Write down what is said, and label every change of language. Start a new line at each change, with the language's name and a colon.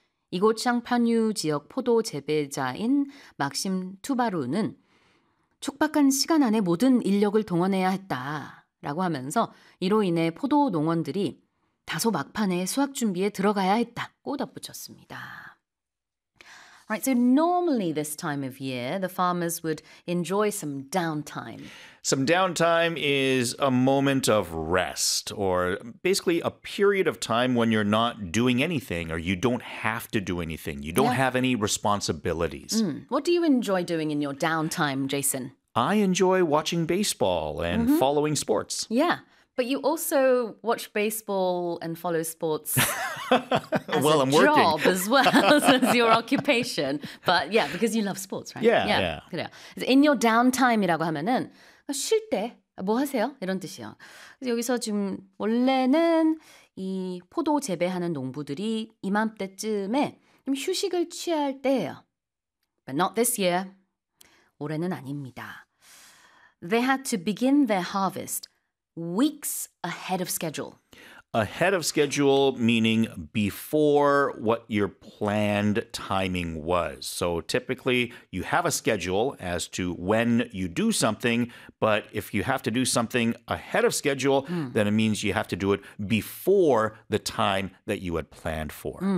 Korean: 이곳 샹파뉴 지역 포도 재배자인 막심 투바루는 촉박한 시간 안에 모든 인력을 동원해야 했다라고 하면서 이로 인해 포도 농원들이 다소 막판에 수확 준비에 들어가야 했다고 덧붙였습니다.
English: Right, so normally this time of year, the farmers would enjoy some downtime. Some downtime is a moment of rest, or basically a period of time when you're not doing anything, or you don't have to do anything. You don't have any responsibilities. What do you enjoy doing in your downtime, Jason? I enjoy watching baseball and following sports. But you also watch baseball and follow sports as a Well, I'm job working. as well as your occupation. But yeah, because you love sports, right? Yeah,
Korean: 그래요.
English: In your downtime
Korean: 이라고 하면은 쉴 때, 뭐 하세요? 이런 뜻이에요. 그래서 여기서 지금 원래는 이 포도 재배하는 농부들이 이맘때쯤에 좀 휴식을 취할 때예요.
English: But not this year.
Korean: 올해는 아닙니다.
English: They had to begin their harvest weeks ahead of schedule. Ahead of schedule, meaning before what your planned timing was. So typically, you have a schedule as to when you do something, but if you have to do something ahead of schedule, then it means you have to do it before the time that you had planned for.